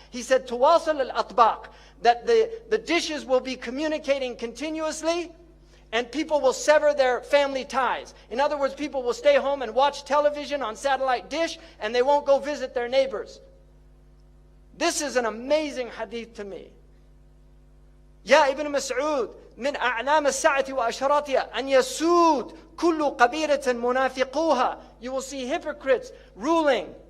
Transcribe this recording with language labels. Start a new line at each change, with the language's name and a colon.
English: He said, tuwasal al-atbaq, that the dishes will be communicating continuously and people will sever their family ties. In other words, people will stay home and watch television on satellite dish and they won't go visit their neighbors. This is an amazing hadith to me.
Arabic: Ya Ibn Mas'ud, من أعلام الساعة وأشراطها أن يسود كل قبيلة منافقوها.
English: You will see hypocrites ruling.